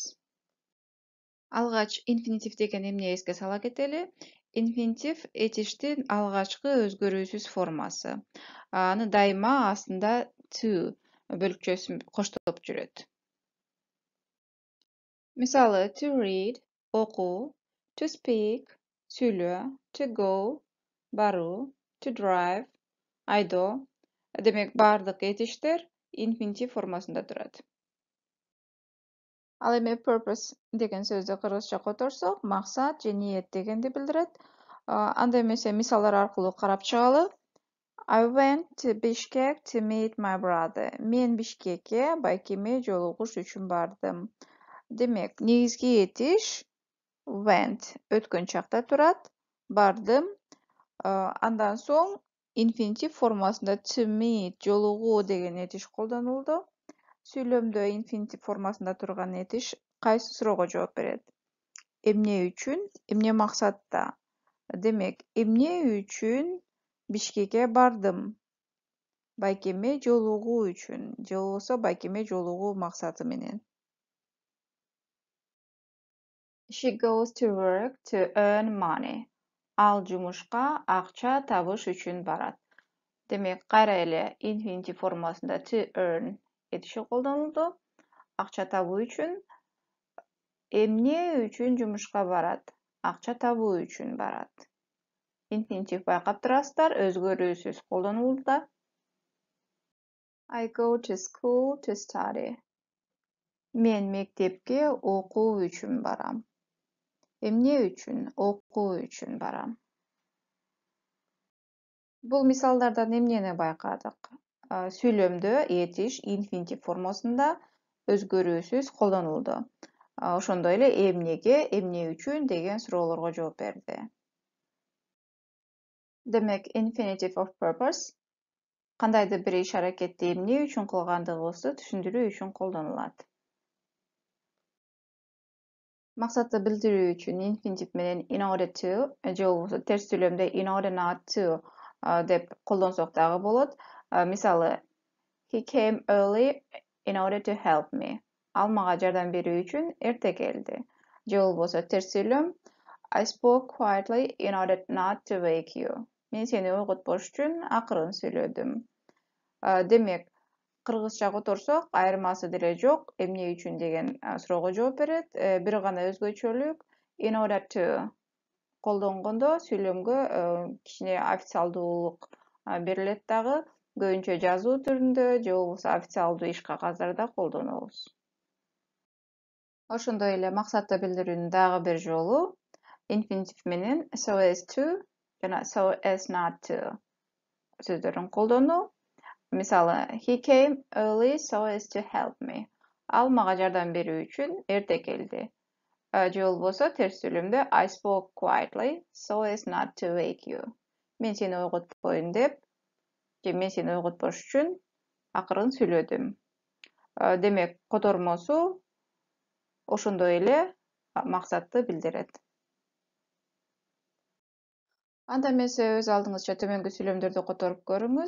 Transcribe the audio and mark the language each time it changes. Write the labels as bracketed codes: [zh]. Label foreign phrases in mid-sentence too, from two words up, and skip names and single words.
[ky] Алгач infinitive деген эмне эске сала кетели? Infinitive этиштин алгачкы өзгөрүүсүз формасы. Аны дайыма астында to бөлүкчөсү коштоп жүрөт. Мисалы, [en] to read [ky] окуу, [en] to speak [ky] сүйлөө, [en] to go [ky] баруу, [en] to drive [ky] айдоо. Демек, бардык этиштер infinitive формасында турат. Ал эми purpose деген сөздү кыргызча которсок, максат же ниет дегенди билдирет. Анда эмесе мисалдар аркылуу карап чыгалы. [en] I went to Bishkek to meet my brother. [ky] Мен Бишкекке байкеме жолугуш үчүн бардым. Демек, негизги этиш went өткөн чакта турат. Бардым. Андан соң infinitive формасында [en] to meet [ky] жолугуу деген этиш колдонулду. Сүйлөмдө infinitive формасында турган этиш кайсы суроого жооп берет? Эмне үчүн, эмне максатта? Демек, эмне үчүн Бишкекке бардым? Байкеме жолугуу үчүн, же болбосо байкеме жолугуу максаты менен. [en] She goes to work to earn money. [ky] Ал жумушка акча табыш үчүн барат. Демек, кайра эле infinitive формасында [en] to earn [ky] этиши колдонулду. Акча табуу үчүн. Эмне үчүн жумушка барат? Акча табуу үчүн барат. Infinitive байкап турасыздар, өзгөрүүсүз колдонулду. [en] I go to school to study. [ky] Мен мектепке окуу үчүн барам. Эмне үчүн? Окуу үчүн барам. Бул мисалдардан эмнени байкадык? Сүйлөмдө этиш infinitive формасында өзгөрүүсүз колдонулду. Ошондой эле эмнеге, эмне үчүн деген суроолорго жооп берди. Демек, [en] infinitive of purpose [ky] кандайдыр бир иш-аракетти эмне үчүн кылгандыгыбызды түшүндүрүү үчүн колдонулат. Максатты билдирүү үчүн infinitive менен [en] in order to [ky] же болбосо терс сүйлөмдө [en] in order not to [ky] деп колдонсок дагы болот. Мисалы, [en] he came early in order to help me. [ky] Ал мага жардам берүү үчүн эрте келди. Же болбосо терс сүйлөм [en] I spoke quietly in order not to wake you. [ky] Мен сени ойготпош үчүн акырын сүйлөдүм. Демек, кыргызча которсок, айырмасы деле жок, эмне үчүн деген суроого жооп берет. Бир гана өзгөчөлүк [en] in order to [ky] колдонгондо сүйлөмгө кичине официалдуулук берилет дагы. Көбүнчө жазуу түрүндө же болбосо официалдуу иш кагаздарда колдонобуз. Ошондой эле максатты билдирүүнүн дагы бир жолу infinitive менен [en] so as to [ky] жана [en] so as not to [ky] сөздөрүн колдонуу. Мисалы, he came early so as to help me. Ал мага жардам берүү үчүн эрте келди. Же болбосо терс сүйлөмдө [en] I spoke quietly so as not to wake you. [ky] Мен сени ойготпойн деп, же мен сени ойготпош үчүн акырын сүйлөдүм. Демек, котормосу ошондой эле максатты билдирет. Анда эмесе өз алдыңызча төмөнгү сүйлөмдөрдү которуп көрүңүз.